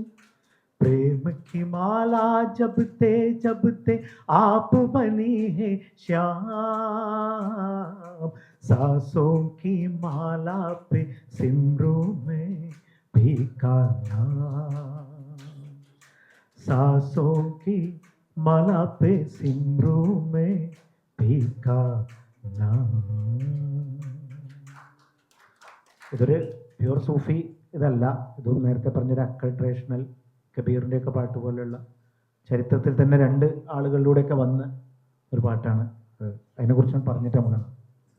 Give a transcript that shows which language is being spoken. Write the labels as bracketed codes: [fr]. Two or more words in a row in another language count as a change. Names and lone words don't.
[hi] प्रेम की माला जबते जबते आप बनी है श्याम, सांसों की माला पे सिमरू में भीखा नाम, सांसों की माला पे सिमरू में भीखा नाम. [ml] ഇതൊരു [en] pure Sufi [ml] ഇതല്ല, ഇതും നേരത്തെ പറഞ്ഞൊരു അക്കൾട്രേഷണൽ കബീറിൻ്റെയൊക്കെ പാട്ട് പോലെയുള്ള ചരിത്രത്തിൽ തന്നെ രണ്ട് ആളുകളിലൂടെയൊക്കെ വന്ന ഒരു പാട്ടാണ്. അതിനെക്കുറിച്ച് പറഞ്ഞിട്ട് നമുക്ക്